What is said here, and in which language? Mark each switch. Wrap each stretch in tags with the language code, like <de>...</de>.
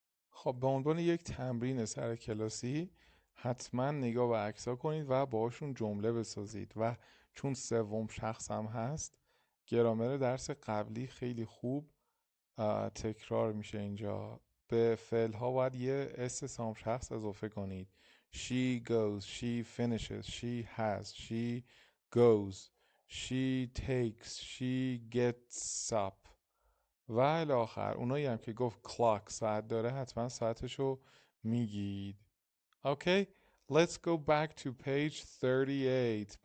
<fa>خب به عنوان یک تمرین سر کلاسی حتما نگاه به عکس‌ها کنید و باشون جمله بسازید و چون سوم شخص هم هست گرامر درس قبلی خیلی خوب تکرار میشه اینجا. به فعل ها باید یه اس سام شخص اضافه کنید.</fa> <en>She goes, she finishes, she has, she goes, she takes, she gets up</en> <fa>و الی آخر. اونایی هم که گفت clock ساعت داره حتما ساعتشو میگید.</fa> <en>Okay, let's go back to page 38.</en>